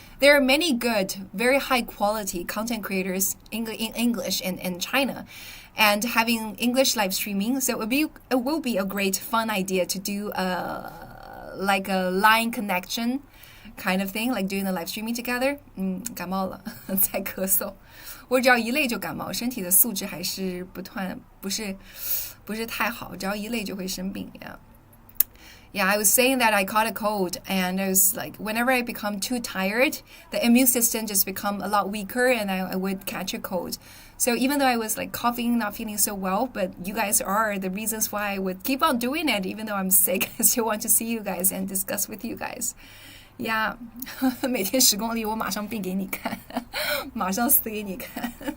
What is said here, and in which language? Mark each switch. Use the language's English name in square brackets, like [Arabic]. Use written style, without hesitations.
[English] There are many good, very high quality content creators in English in China, and having English live streaming. So it will be a great fun idea to do like a line connection kind of thing, like doing the live streaming together. [Chinese] 感冒了，在咳嗽。我只要一累就感冒，身体的素质还是不是太好，只要一累就会生病。 [English] Yeah, I was saying that I caught a cold, and I was like, whenever I become too tired, the immune system just become a lot weaker, and I would catch a cold. So even though I was like coughing, not feeling so well, but you guys are the reasons why I would keep on doing it, even though I'm sick. I still want to see you guys and discuss with you guys. [Chinese] Yeah, 每天10公里，我马上病给你看，马上死给你看。